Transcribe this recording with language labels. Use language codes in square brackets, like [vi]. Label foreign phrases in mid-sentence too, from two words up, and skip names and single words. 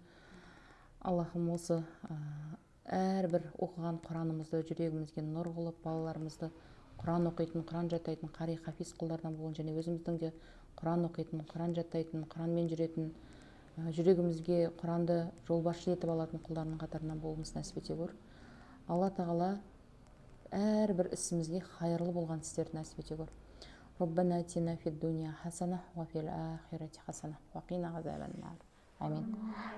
[kk] Аллахым, осы әрбір оқыған Құранымызды жүрегімізге нұр қылып, балаларымызды Құран оқитын, Құран жаттайтын, қари хафиз құлдардан болуын, және өзіміздің де Құран оқитын, Құран жаттайтын, Құранмен жүретін, жүрегімізге Құранды жолбасшы етіп алатын құлдарының қатарынан болуымыз нәсіп ете көр. Алла тағала әрбір ісімізге хайырлы болған істерді нәсіп ете көр. [ar] ربنا آتنا في الدنيا حسنة وفي الآخرة حسنة وقنا عذاب النار. Амин.